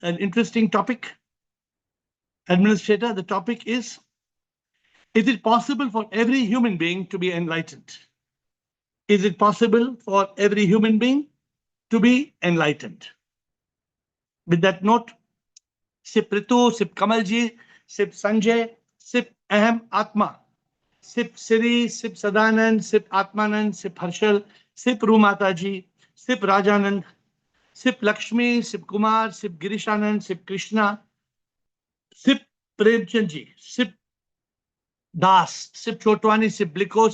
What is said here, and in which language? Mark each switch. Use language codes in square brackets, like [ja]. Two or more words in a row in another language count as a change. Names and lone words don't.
[en] an interesting topic. Administrator, the topic is it possible for every human being to be enlightened? Is it possible for every human being to be enlightened? With that note, Sip Ritu, Sip Kamalji, Sip Sanjay, Sip Ahem Atma, Sip Siri, Sip Sadanand, Sip Atmanand, Sip Harshal, Sip Rumataji, Sip Rajanand, Sip Lakshmi, Sip Kumar, Sip Girishanand, Sip Krishna, Sip Premchandji, Sip Das, Sip Chotwani, Sip Bliko,